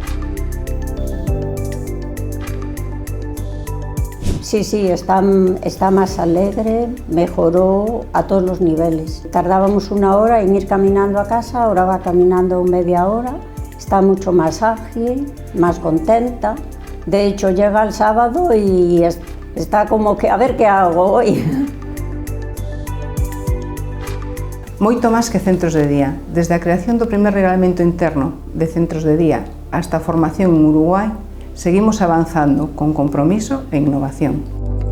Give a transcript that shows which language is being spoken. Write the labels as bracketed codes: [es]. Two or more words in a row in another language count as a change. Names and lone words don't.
[es] Sí, está más alegre, mejoró a todos los niveles. Tardábamos una hora en ir caminando a casa, ahora va caminando media hora, está mucho más ágil, más contenta. De hecho, llega el sábado y está como que a ver qué hago hoy. [gl] Moito máis que centros de día. Desde a creación do primer regulamento interno de centros de día hasta a formación en Uruguai, seguimos avanzando con compromiso e innovación.